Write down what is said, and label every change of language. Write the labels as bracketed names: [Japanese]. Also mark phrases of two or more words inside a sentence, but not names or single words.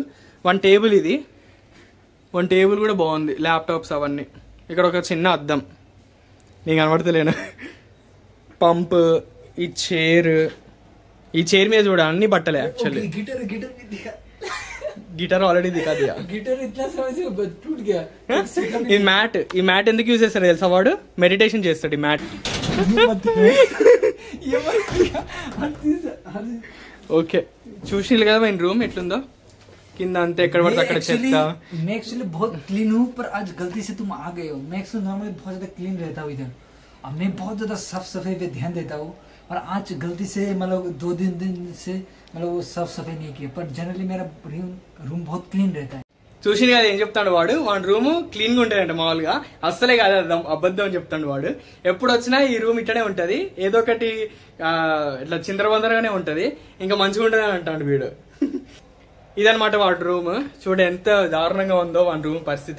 [English] one table [Telugu] ఇది, [English] one table [Telugu] కూడా బాగుంది. ల్యాప్టాప్స్ అవన్నీ. ఇక్కడ ఒక చిన్న అద్దం, నేను కనబడతలేను. పంప్, ఈ చైర్ మీద చూడ అన్ని బట్టలే యాక్చువల్లీ. [English] guitar already [Telugu] దిగా [Hindi] गिटार इतना समय से टूट गया. [Telugu] ఈ మ్యాట్ ఎందుకు యూజ్ చేస్తాడు తెలుసా వాడు? మెడిటేషన్ చేస్తాడు ఈ మ్యాట్. ఓకే చూసినారు కదా మన రూమ్ ఎట్లుందో. కింద అంతే ఎక్కడ పడితే అక్కడ చెత్త. [Hindi] मैं एक्चुअली बहुत क्लीन हूँ, पर आज गलती से तुम आ गए हो. मैं [English] actually normally [Hindi] बहुत ज्यादा क्लीन रहता हूँ इधर. अब मैं बहुत ज्यादा साफ सफाई पे ध्यान देता हूँ, और आज गलती से मतलब 2 दिन से मतलब वो साफ सफाई नहीं किया. पर जनरली मेरा रूम बहुत क्लीन रहता है. [Telugu] చూసింది కదా ఏం చెప్తాడు వాడు. వాడి రూమ్ క్లీన్ గా ఉంటదంట మామూలుగా, అస్సలే కాదు అబద్ధం అని చెప్తాడు వాడు. ఎప్పుడు వచ్చినా ఈ రూమ్ ఇట్టనే ఉంటది, ఏదో ఒకటి ఇట్లా చిందరబందరగానే ఉంటది, ఇంకా మంచిగా ఉంటది అని అంటాడు వీడు. ఇదనమాట వాడి రూమ్. చూడ ఎంత దారుణంగా ఉందో వాడి రూమ్ పరిస్థితి.